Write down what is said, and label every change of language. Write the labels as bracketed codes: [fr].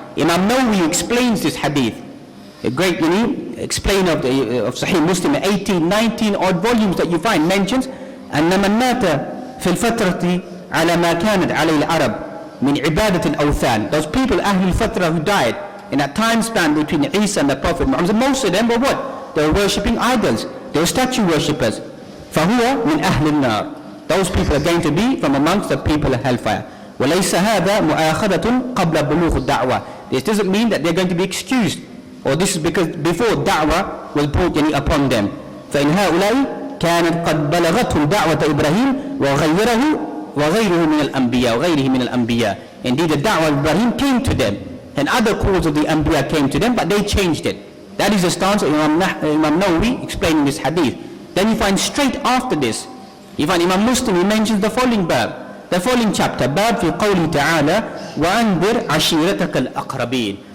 [en] Imam Nawawi explains this hadith, a great explainer of Sahih Muslim, 18, 19 odd volumes that you find, mentions [ar] أن من مات في الفترة على ما كانت عليه العرب من عبادة الأوثان. [en] Those people, Ahlul Fatra, who died in that time span between Isa and the Prophet Muhammad, most of them were what? They were worshipping idols, they were statue worshippers. [ar] فهو من أهل النار. [en] Those people are going to be from amongst the people of hellfire. [ar] وليس هذا مؤاخذة قبل بلوغ الدعوة. [en] This doesn't mean that they're going to be excused, or this is because before da'wah will put upon them. [ar] فإن هؤلاء كانت قد بلغتهم دعوة إبراهيم وغيره من الأنبياء. [en] Indeed, the da'wah of Ibrahim came to them, and other calls of the Anbiya came to them, but they changed it. That is the stance of Imam Nawawi explaining this hadith. Then you find straight after this, you find Imam Muslim, he mentions the following bab, the following chapter, bab fi qawli ta'ala [ar] wa andir ashiratak al-aqrabin.